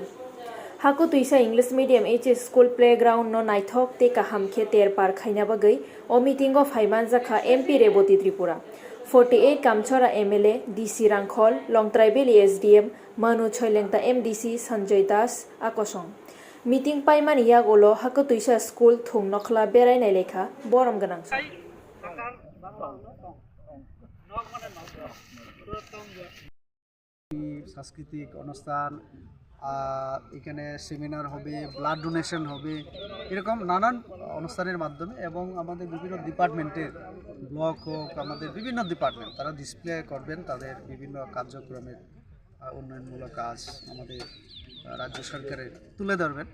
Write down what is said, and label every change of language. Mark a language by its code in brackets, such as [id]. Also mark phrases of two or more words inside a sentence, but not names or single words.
[trp] Hakutwisa [en] English medium HS school playground [trp] no naithok te kaham khe ter par khaina bagai o [en] meeting of [trp] Haiman Jaka MP Reboti Tripura. 48 Kamchora MLA DC Rangkhol Long Tribal SDM Manu Khoilaikha MDC Sanjay Das Akosong. Meeting paiman yak olo Hakutwisa school thung nokhla berai nai lekha borom ganang. [bn] সাংস্কৃতিক অনুষ্ঠান এখানে সেমিনার হবে, [en] blood donation [bn] হবে, এরকম নানান অনুষ্ঠানের মাধ্যমে এবং আমাদের বিভিন্ন ডিপার্টমেন্টের ব্লক হোক, আমাদের বিভিন্ন ডিপার্টমেন্ট তারা ডিসপ্লে করবেন তাদের বিভিন্ন কার্যক্রমের উন্নয়নমূলক কাজ আমাদের রাজ্য সরকারের তুলে ধরবেন।